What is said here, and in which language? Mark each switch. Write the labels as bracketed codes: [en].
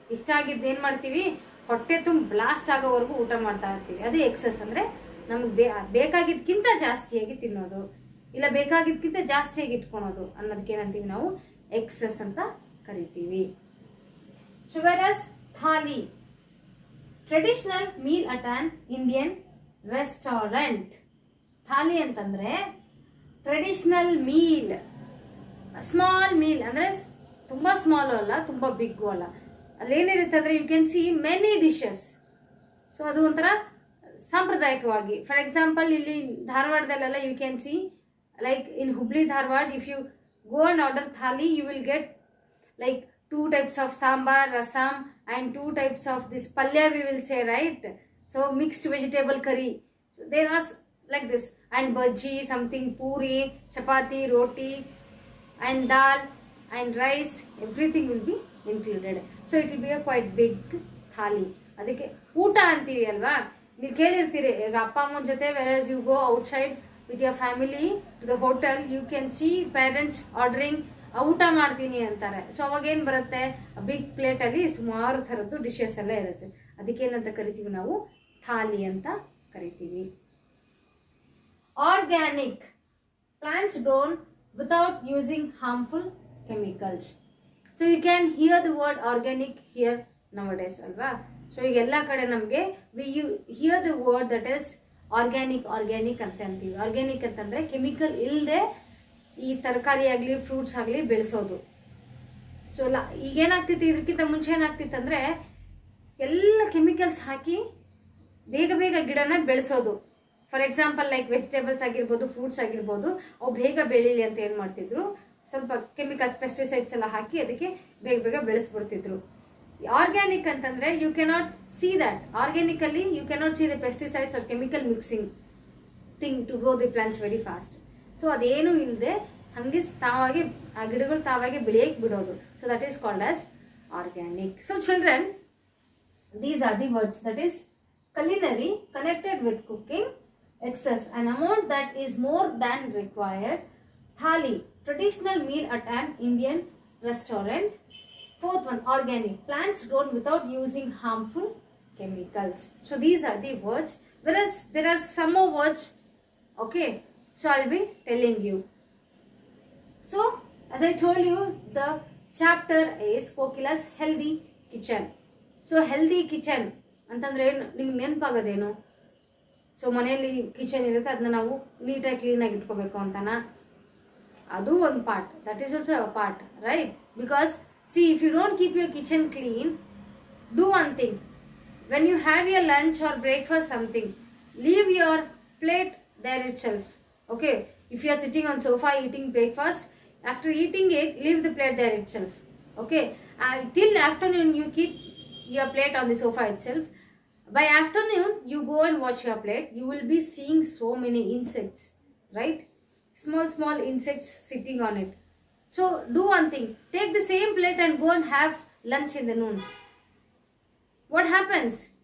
[kn] ಇಷ್ಟ ಆಗಿದ್ದು ಏನು ಮಾಡ್ತೀವಿ, ಹೊಟ್ಟೆ ತುಂಬ ಬ್ಲಾಸ್ಟ್ ಆಗೋವರೆಗೂ ಊಟ ಮಾಡ್ತಾ ಇರ್ತೀವಿ. ಅದು ಎಕ್ಸೆಸ್ ಅಂದ್ರೆ ನಮಗೆ ಬೇಕಾಗಿದ್ದಕ್ಕಿಂತ ಜಾಸ್ತಿಯಾಗಿ ತಿನ್ನೋದು, ಇಲ್ಲ ಬೇಕಾಗಿದ್ದಕ್ಕಿಂತ ಜಾಸ್ತಿಯಾಗಿ ಇಟ್ಕೊಳೋದು ಅನ್ನೋದಕ್ಕೆ ಏನಂತೀವಿ ನಾವು ಎಕ್ಸೆಸ್ ಅಂತ ಕರಿತೀವಿ. [en] So whereas thali, traditional meal at an Indian restaurant. [kn] Thali ಅಂತಂದ್ರೆ ಟ್ರೆಡಿಷನಲ್ ಮೀಲ್, ಸ್ಮಾಲ್ ಮೀಲ್ ಅಂದ್ರೆ ತುಂಬಾ ಸ್ಮಾಲ್ ಅಲ್ಲ, ತುಂಬಾ ಬಿಗ್ ಅಲ್ಲ. ಅಲ್ಲೇನಿರುತ್ತೆ ಅಂದ್ರೆ [en] You can see many dishes. [kn] So ಅದು ಒಂಥರ ಸಾಂಪ್ರದಾಯಿಕವಾಗಿ. [en] for example [kn] ಇಲ್ಲಿ ಧಾರವಾಡದಲ್ಲೆಲ್ಲ [en] You can see like in Hubli Dharwad, if you go and order thali, you will get like 2 types of sambar, rasam, and 2 types of this palya, we will say, right? So mixed vegetable curry. So there are like this, and bhaji, something puri, chapati, roti, and dal and rice, everything will be included. So it will be a quite big thali. [kn] ಅದಕ್ಕೆ ಊಟ ಅಂತೀವಿ ಅಲ್ವಾ, ನೀವು ಕೇಳಿರ್ತೀರಿ ಈಗ ಅಪ್ಪ ಅಮ್ಮನ ಜೊತೆ [en] whereas you go outside with your family to the hotel, you can see parents ordering [kn] ಊಟ ಮಾಡ್ತೀನಿ ಅಂತಾರೆ. ಸೊ ಅವಾಗ ಏನ್ ಬರುತ್ತೆ, ಬಿಗ್ ಪ್ಲೇಟ್ ಅಲ್ಲಿ ಸುಮಾರು ಥರದ್ದು ಡಿಶಸ್ ಎಲ್ಲ ಇರುತ್ತೆ. ಅದಕ್ಕೆ ಏನಂತ ಕರಿತೀವಿ ನಾವು, ಥಾಲಿ ಅಂತ ಕರಿತೀವಿ. [en] Organic plants grown without using harmful chemicals. So you can hear the word organic here nowadays alva. So [kn] ಈಗೆಲ್ಲ ಕಡೆ ನಮಗೆ [en] we hear the word that is organic [kn] ಅಂತ ಅಂತೀವಿ. ಆರ್ಗ್ಯಾನಿಕ್ ಅಂತಂದ್ರೆ ಕೆಮಿಕಲ್ ಇಲ್ಲದೆ ಈ ತರಕಾರಿ ಆಗಲಿ ಫ್ರೂಟ್ಸ್ ಆಗಲಿ ಬೆಳೆಸೋದು. ಸೊ ಈಗೇನಾಗ್ತಿತ್ತು, ಇದಕ್ಕಿಂತ ಮುಂಚೆ ಏನಾಗ್ತಿತ್ತು ಅಂದರೆ ಎಲ್ಲ ಕೆಮಿಕಲ್ಸ್ ಹಾಕಿ ಬೇಗ ಬೇಗ ಗಿಡನ ಬೆಳೆಸೋದು. [en] for example like [kn] ವೆಜಿಟೇಬಲ್ಸ್ ಆಗಿರ್ಬೋದು, ಫ್ರೂಟ್ಸ್ ಆಗಿರ್ಬೋದು, ಅವು ಬೇಗ ಬೆಳೀಲಿ ಅಂತ ಏನು ಮಾಡ್ತಿದ್ರು, ಸ್ವಲ್ಪ ಕೆಮಿಕಲ್ಸ್ ಪೆಸ್ಟಿಸೈಡ್ಸ್ ಎಲ್ಲ ಹಾಕಿ ಅದಕ್ಕೆ ಬೇಗ ಬೇಗ ಬೆಳೆಸ್ಬಿಡ್ತಿದ್ರು. [en] Organic ಅಂತಂದ್ರೆ you cannot see that. Organically you cannot see the pesticides or chemical mixing thing to grow the plants very fast. [kn] So ಅದೇನು ಇಲ್ಲದೆ ಹಂಗೆ ತಾವಾಗಿ ಆ ಗಿಡಗಳು ತಾವಾಗಿ ಬೆಳೆಯಕ್ಕೆ ಬಿಡೋದು. [en] So that is called as organic. So children, these are the words, that is culinary, connected with cooking, excess, an amount that is more than required. Thali, traditional meal at an Indian restaurant. Fourth one, organic, plants grown without using harmful chemicals. So these are the words, whereas there are some more words. Okay, so I'll be telling you. So as I told you, the chapter is Kokila's healthy kitchen. [kn] So healthy kitchen ಅಂತಂದ್ರೆ ಏನು ನಿಮ್ಗೆ ನೆನಪಾಗೋದೇನು? So ಮನೆಯಲ್ಲಿ kitchen ಇರುತ್ತೆ, ಅದನ್ನ ನಾವು ನೀಟಾಗಿ ಕ್ಲೀನಾಗಿ ಇಟ್ಕೋಬೇಕು ಅಂತನಾ? ಅದು ಒಂದು part, [en] That is also a part, right? Because see, if you don't keep your kitchen clean, do one thing. When you have your lunch or breakfast something, leave your plate there itself. Okay, if you are sitting on sofa eating breakfast, after eating it, leave the plate there itself. Okay, till afternoon you keep your plate on the sofa itself. By afternoon you go and wash your plate, you will be seeing so many insects, right? Small insects sitting on it. So do one thing, take the same plate and go and have lunch in the noon. What happens?